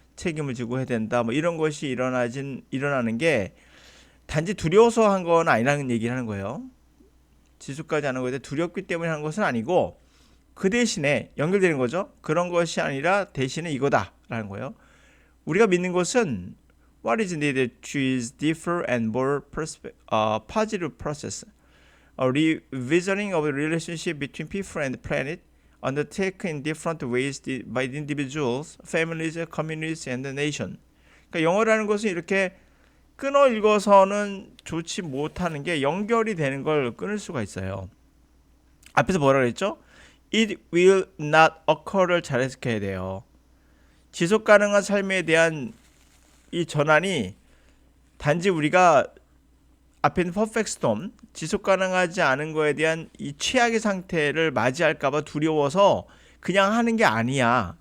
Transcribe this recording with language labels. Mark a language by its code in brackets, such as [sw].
[ko] 책임을 지고 해야 된다. 뭐 이런 것이 일어나는 게 단지 두려워서 한 건 아니라는 얘기를 하는 거예요. 지속하지 않은 것에 두렵기 때문에 하는 것은 아니고 그 대신에 연결되는 거죠. 그런 것이 아니라 대신에 이거다라는 거예요. 우리가 믿는 것은 [en] what is needed to is differ and more positive process. A revisioning of the relationship between people and the planet undertaken in different ways by the individuals, families, communities, and the nation. [ko] 그러니까 영어라는 것은 이렇게 끊어 읽어서는 좋지 못하는 게 연결이 되는 걸 끊을 수가 있어요. 앞에서 뭐라 그랬죠? [en] It will not occur [ko] 를 잘 해석해야 돼요. 지속 가능한 삶에 대한 이 전환이 단지 우리가 앞에 있는 퍼펙트 스톰, 지속 가능하지 않은 거에 대한 이 최악의 상태를 맞이할까봐 두려워서 그냥 하는 게 아니야.